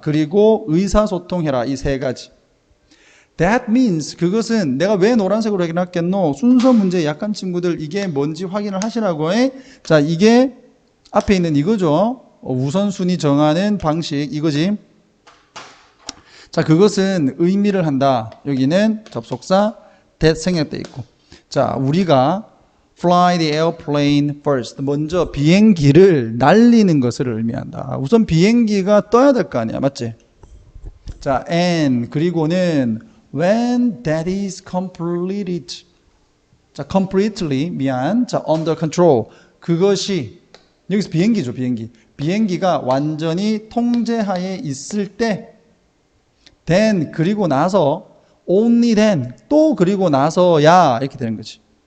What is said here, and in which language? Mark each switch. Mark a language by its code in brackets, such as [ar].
[ko] 그리고 의사소통해라. 이 세 가지. [en] That means, [ko] 그것은 내가 왜 노란색으로 해놨겠노? 순서 문제 약한 친구들 이게 뭔지 확인을 하시라고 해. 자, 이게 앞에 있는 이거죠. 우선순위 정하는 방식 이거지. 자, 그것은 의미를 한다. 여기는 접속사 that 생략돼 있고. 자, 우리가 [en] fly the airplane first. [ko] 먼저 비행기를 날리는 것을 의미한다. 우선 비행기가 떠야 될 거 아니야. 맞지? [en] 자, and [ko] 그리고는 [en] when that is completed. [ko] 자, completely 미안. [en] 자, under control. [ko] 그것이 여기서 비행기죠, 비행기. 비행기가 완전히 통제하에 있을 때 then 그리고 나서 [en] only then [ko] 또 그리고 나서야 이렇게 되는 거지.